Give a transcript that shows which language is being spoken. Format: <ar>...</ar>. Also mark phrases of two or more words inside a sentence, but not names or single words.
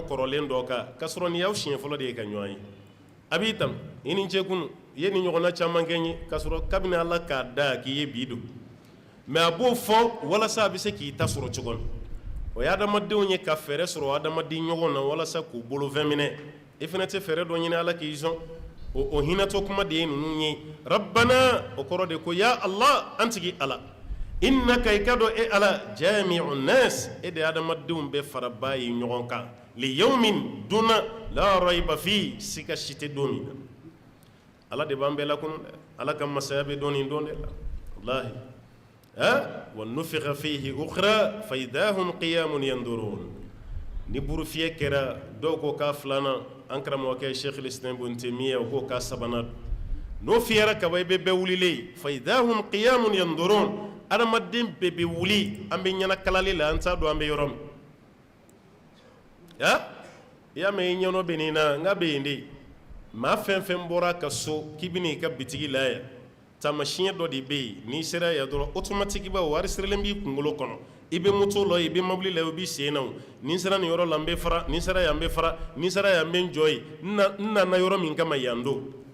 <bm>kɔrɔlen dɔ kan k'a sɔrɔ nin y'aw siɲɛ fɔlɔ de ye ka ɲɔgɔn ye a b'i tanu i ni cɛ kunu i ye nin ɲɔgɔnna caman kɛ n ye k'a sɔrɔ kabini ala k'a da k'i ye bi don mais a b'o fɔ walasa a bɛ se k'i ta sɔrɔ cogo min o ye adamadenw ye ka fɛɛrɛ sɔrɔ adamaden ɲɔgɔn na walasa k'u bolofɛn minɛ i fana tɛ fɛɛrɛ dɔ ɲini ala k'i sɔn o hinɛtɔ kuma de ye ninnu ye rabbana o kɔrɔ de ko ya allah an tigi ala innaka i ka dɔn e ala</bm> <ar>جامع الناس</ar> <bm>e de adamadenw bɛ faraba ye ɲɔgɔn kan</bm> <ar>ليوم</ar> <bm>donna</bm> <ar>لا ريب في</ar> <bm>siga si tɛ don min na ala de b'an bɛɛ lakunu dɛ ala ka masaya bɛ don nin don de la</bm> <ar>والله ونفخ فيه أخرى فإذا هم قيام ينظرون</ar> <bm>ni burufiyɛ kɛra dɔw ko k'a filanan an karamɔgɔkɛ sheikh lislam ibn taymiya o ko k'a sabanan n'o fiyɛra kaban i bɛ bɛɛ wulilen</bm> <ar>فإذا هم قيام ينظرون</ar> <bm>adamaden bɛɛ bɛ wuli an bɛ ɲɛna kalali la an t'a dɔn an bɛ yɔrɔ min i y'a mɛn i ɲɛnɔ bɛ nin na n ka bɛ yen de maa fɛn fɛn bɔra ka so k'i bɛ n'i ka bitigi la yan taamasiyɛn dɔ de bɛ yen n'i sera yan dɔrɔn automatiquement wari sirilen b'i kunkolo kɔnɔ i bɛ moto la i bɛ mobili la i bɛ sen na ni n sera nin yɔrɔ la n bɛ fara ni n sera yan n bɛ fara ni n sera yan n bɛ n jɔ yen n nana yɔrɔ min kama yan don</bm>